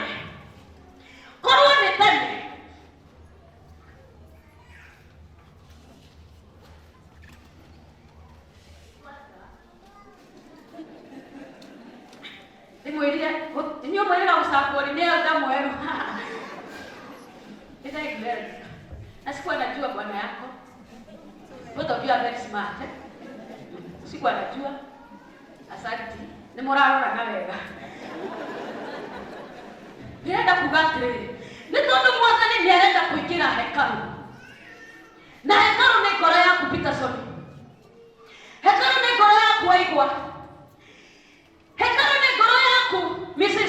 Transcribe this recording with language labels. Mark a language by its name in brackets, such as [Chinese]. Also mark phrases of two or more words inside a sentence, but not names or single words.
[Kikuyu] Korwo nĩ tene ndĩmwĩrire inyuĩ mwĩrĩga gũcakwo nĩ elda mwerũ. [Swahili] Na sikuwa najua bwana yako. [English] Both of you are very smart. [Swahili] Sikuwa najua. Asante. [Kikuyu] Nĩ mũrarora na wega. Ndĩrenda kuuga atĩrĩrĩ, nĩ tondũ Mwathani nĩ arenda kũingĩra hekalu. Na hekalu nĩ ngoro yaku Peterson. Hekalu nĩ ngoro yaku Waigua. Hekalu nĩ ngoro yaku Mrs.